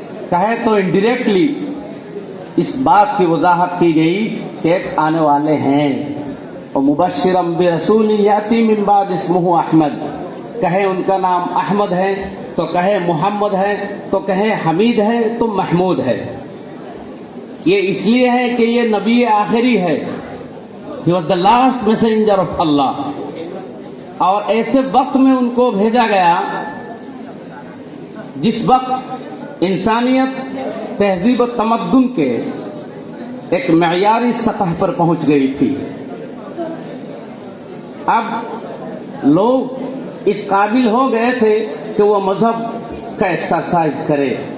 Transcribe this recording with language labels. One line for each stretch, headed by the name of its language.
Urdu: کہے تو انڈائریکٹلی اس بات کی وضاحت کی گئی کہ ایک آنے والے ہیں، اور
Arabic: مبشرم برسول یاتی من بعد اسمہ احمد،
Urdu: کہے ان کا نام احمد ہے تو کہے محمد ہے تو کہے حمید ہے تو محمود ہے. یہ اس لیے ہے کہ یہ نبی آخری ہے.
English: He was the last messenger of Allah.
Urdu: اور ایسے وقت میں ان کو بھیجا گیا جس وقت انسانیت تہذیب و تمدن کے ایک معیاری سطح پر پہنچ گئی تھی. اب لوگ اس قابل ہو گئے تھے کہ وہ مذہب کا ایکسرسائز کرے.